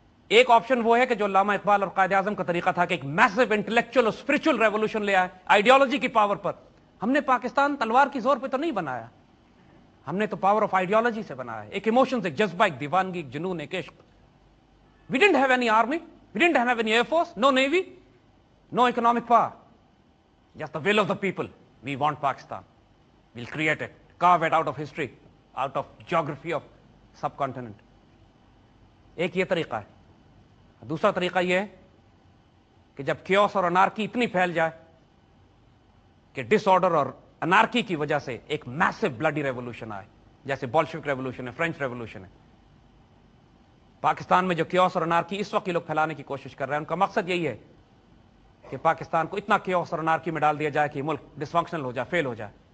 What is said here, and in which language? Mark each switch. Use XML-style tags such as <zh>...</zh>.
<ur>ایک آپشن وہ ہے کہ جو علامہ اقبال اور قائد اعظم کا طریقہ تھا کہ ایک میسو انٹلیکچوئل اور اسپرچل ریولوشن لے آئے آئیڈیالوجی کی پاور پر۔ ہم نے پاکستان تلوار کی زور پہ تو نہیں بنایا، ہم نے تو پاور آف آئیڈیالوجی سے بنایا ہے، ایک ایموشنز، ایک جذبہ، ایک دیوانگی، ایک جنون، ایک عشق۔</ur> <en>We didn't have any army, we didn't have any air force, no navy, no economic power, just the will of the people. We want Pakistan, we'll create it. carve it out of history, out of geography of subcontinent.</en> <ur>ایک یہ طریقہ ہے. دوسرا طریقہ یہ ہے کہ جب کیوس اور انارکی اتنی پھیل جائے کہ ڈس آرڈر اور انارکی کی وجہ سے ایک میسو بلڈی ریولوشن آئے, جیسے بولشوک ریولوشن ہے, فرینچ ریولوشن ہے. پاکستان میں جو کیوس اور انارکی اس وقت یہ لوگ پھیلانے کی کوشش کر رہے ہیں, ان کا مقصد یہی ہے کہ پاکستان کو اتنا کیوس اور انارکی میں ڈال دیا جائے کہ ملک ڈس فنکشنل ہو جائے, فیل ہو جائے.</ur>